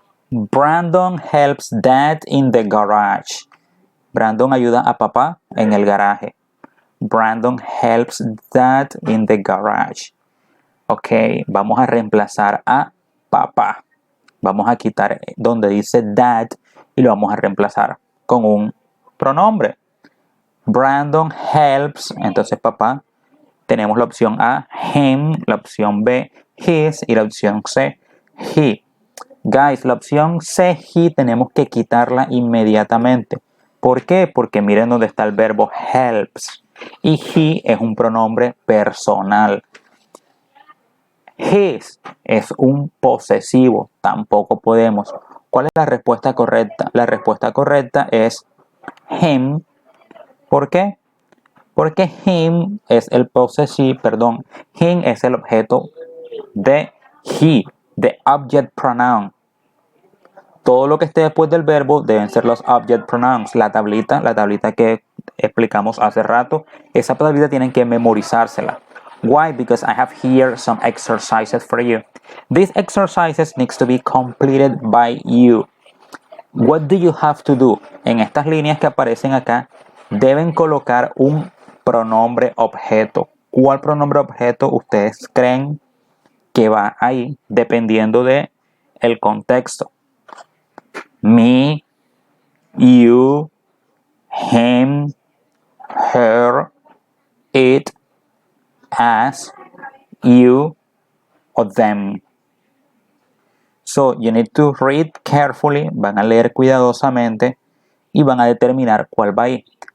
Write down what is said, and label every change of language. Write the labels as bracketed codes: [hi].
[en] Brandon helps dad in the garage. [es] Brandon ayuda a papá en el garaje. [en] Brandon helps dad in the garage. [es] Ok, vamos a reemplazar a papá. Vamos a quitar donde dice dad y lo vamos a reemplazar con un pronombre. Brandon helps, entonces papá. Tenemos la opción A, him, la opción B, his y la opción C, he. Guys, la opción C, he, tenemos que quitarla inmediatamente. ¿Por qué? Porque miren dónde está el verbo helps. Y he es un pronombre personal. His es un posesivo. Tampoco podemos. ¿Cuál es la respuesta correcta? La respuesta correcta es him. ¿Por qué? Porque him es el posesivo, perdón. Him es el objeto de he, the object pronoun. Todo lo que esté después del verbo deben ser los object pronouns. La tablita que explicamos hace rato, esa tablita tienen que memorizársela. [en] Why? Because I have here some exercises for you. These exercises needs to be completed by you. What do you have to do? [es] En estas líneas que aparecen acá, deben colocar un pronombre objeto. ¿Cuál pronombre objeto ustedes creen que va ahí? Dependiendo de el contexto. [en] Me, you, him, her, it, us, you, or them. So you need to read carefully, [es] van a leer cuidadosamente y van a determinar cuál va ahí.